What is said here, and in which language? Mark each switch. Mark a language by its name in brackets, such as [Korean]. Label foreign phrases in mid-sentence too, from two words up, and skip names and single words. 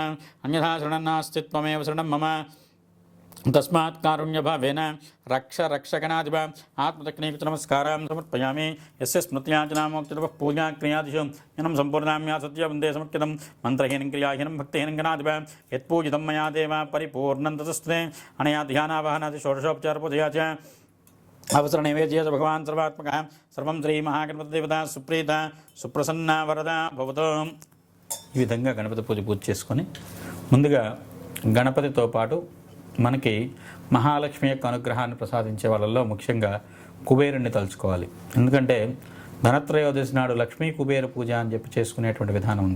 [Sanskrit] अन्यथा शरणं नास्ति त्वमेव शरणं मम तस्मात् कारुण्यभावेन रक्षगणाधिप आत्मदक्षिणेकं नमस्कारां समर्पयामि यस्य स्मृत्याचनामोक्तितपः पूजा क्रियादिषु यनं सम्पूर्णाम्या सत्यवन्दे समर्पितं मन्त्रहीनं क्रियाहीनं भक्तिहीनं गणाधिप यत्पूजितं मया देव परिपूर्णं ततस्ते अनया ध्यानावाहनादि षोडशोपचारपूजया च अवसरनैवेद्य च भगवान् सर्वात्मकः सर्वं श्रीमहागणपतिदेवता सुप्रीता सुप्रसन्ना वरदा भवतु। [Telugu] ఈ విధంగా గణపతి పూజ చేసుకొని ముందుగా గణపతితో పాటు మనకి మహాలక్ష్మి యొక్క అనుగ్రహాన్ని ప్రసాదించే వాళ్ళల్లో ముఖ్యంగా కుబేరుణ్ణి తలుచుకోవాలి. ఎందుకంటే ధనత్రయోదశి నాడు లక్ష్మీ కుబేర పూజ అని చెప్పి చేసుకునేటువంటి విధానం ఉంది.